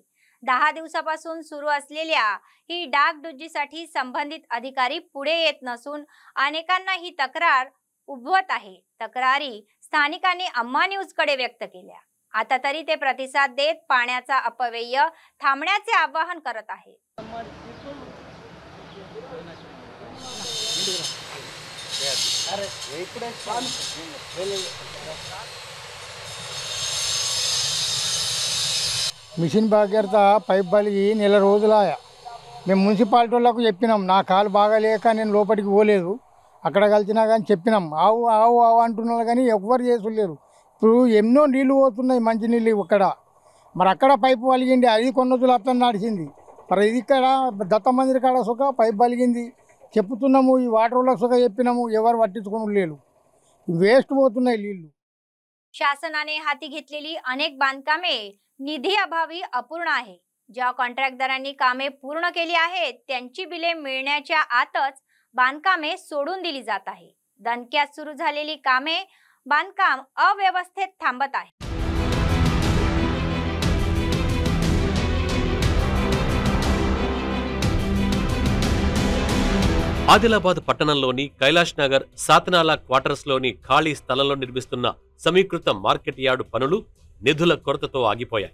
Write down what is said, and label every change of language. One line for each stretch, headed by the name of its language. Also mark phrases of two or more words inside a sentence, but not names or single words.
Marathi: 10 दिवसापासून सुरू असलेल्या ही डागडुजीसाठी संबंधित अधिकारी पुढे येत नसून अनेकांना ही तक्रार उभवत आहे। तक्रारी स्थानिकांनी अम्मा न्यूज कडे व्यक्त केल्या। आता तरी ते प्रतिसाद देत पाण्याचा अपव्यय थांबण्याचे आवाहन करत आहे।
Telugu: మిషన్ భాగీరథ పైప్ బలిగి నెల రోజులాయ మేము మున్సిపాలిటీ వాళ్ళకు చెప్పినాం, నా కాలు బాగాలేక నేను లోపలికి పోలేదు, అక్కడ కలిసినా కానీ చెప్పినాం, ఆవు ఆవు ఆవు అంటున్నారు కానీ ఎవ్వరు చేసులేరు। ఇప్పుడు ఎన్నో నీళ్లు పోతున్నాయి, మంచి నీళ్ళు ఇక్కడ, మరి అక్కడ పైపు పలిగింది, అది కొన్ని రోజులు అట్లా నడిచింది, మరి ఇది ఇక్కడ దత్త మందిర్ కాడ సుఖ పైప్ పలిగింది చెప్తున్నాము, ఈ వాటర్ వాళ్ళకి సుఖ చెప్పినాము, ఎవరు పట్టించుకుని లేరు, వేస్ట్ పోతున్నాయి నీళ్లు।
Marathi: शासनाने हाती घेतलेली अनेक बांधकामे निधी अभावी अपूर्ण आहे। ज्या कॉन्ट्रॅक्टदारांनी कामे पूर्ण केली आहेत त्यांची बिले मिळण्याच्या आतच बांधकामे सोडून दिली जात आहे। दणक्यात सुरू झालेली कामे बांधकाम अव्यवस्थेत थांबत आहे।
Telugu: ఆదిలాబాద్ పట్టణంలోని కైలాష్ నగర్ సాతనాల క్వార్టర్స్ లోని ఖాళీ స్థలంలో నిర్మిస్తున్న సమీకృత మార్కెట్ యార్డు పనులు నిధుల కొరతతో ఆగిపోయాయి।